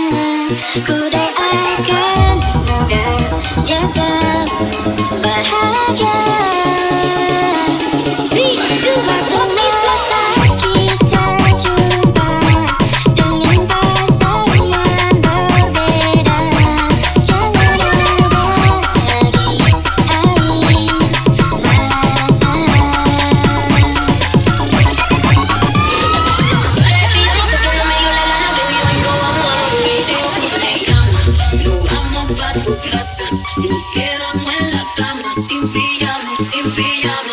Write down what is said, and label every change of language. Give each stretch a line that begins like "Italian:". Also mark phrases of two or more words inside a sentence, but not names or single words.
Indonesian: Ku doakan semoga dia selalu bahagia. Suatu saat kita jumpa dengan pasangan berbeda. Jangan lagi air
Spanish: Quedamos en la cama sin pijama, sin pijama.